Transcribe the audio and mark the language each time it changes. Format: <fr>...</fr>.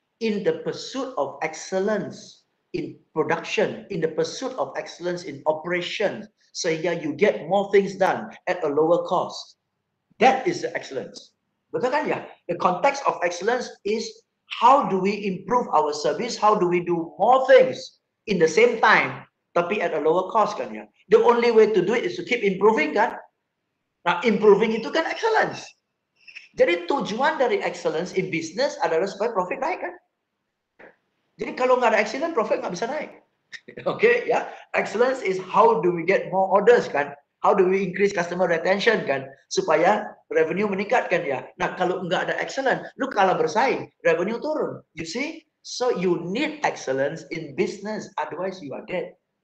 <en>In the pursuit of excellence in production, in the pursuit of excellence in operations, sehingga you get more things done at a lower cost. That is the excellence.</en> <id>Betul kan ya?</id> <en>The context of excellence is how do we improve our service? How do we do more things in the same time tapi at a lower cost kan ya. The only way to do it is to keep improving kan.</en> <id>Nah, improving itu kan excellence. Jadi tujuan dari excellence in business adalah supaya profit naik kan. Jadi kalau nggak ada excellence, profit nggak bisa naik. Oke, ya.</id> <en>Excellence is how do we get more orders kan? How do we increase customer retention kan?</en> <id>Supaya revenue meningkat kan ya. Nah, kalau nggak ada excellence, lu kalah bersaing, revenue turun.</id> <en>You see? So you need excellence in business, otherwise you are dead.</en>